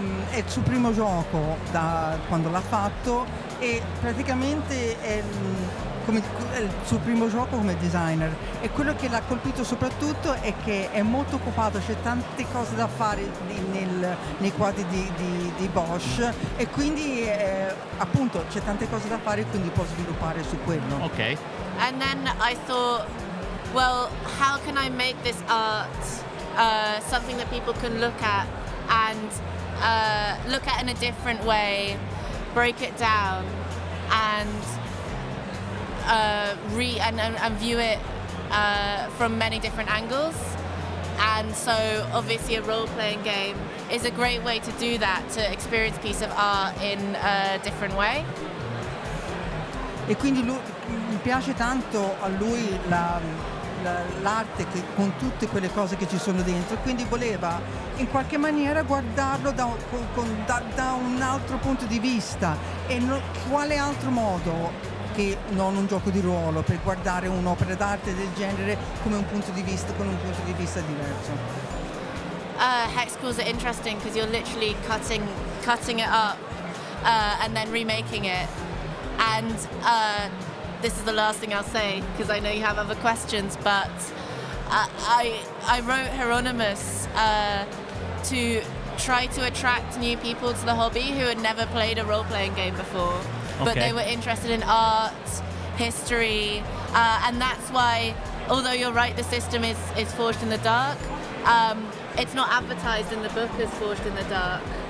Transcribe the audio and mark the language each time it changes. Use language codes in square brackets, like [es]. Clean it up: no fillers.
[it] È il suo primo gioco da quando l'ha fatto e praticamente è il suo primo gioco come designer, e quello che l'ha colpito soprattutto è che è molto occupato, c'è tante cose da fare nei quadri di Bosch, e quindi appunto c'è tante cose da fare, quindi può sviluppare su quello. Ok. [en] And then I thought, well, how can I make this art something that people can look at and look at in a different way, break it down, and and view it from many different angles. And so obviously a role-playing game is a great way to do that, to experience a piece of art in a different way. [it] E quindi mi piace tanto a lui l'arte con tutte quelle cose che ci sono dentro, quindi voleva in qualche maniera guardarlo da un altro punto di vista, e quale altro modo che non un gioco di ruolo per guardare un'opera d'arte del genere con un punto di vista diverso. [en] Hexagonals are interesting because you're literally cutting it up and then remaking it. And this is the last thing I'll say because I know you have other questions, but I wrote Hieronymus to try to attract new people to the hobby who had never played a role-playing game before, but they were interested in art, history, and that's why, although you're right, the system is forged in the dark, it's not advertised in the book as forged in the dark,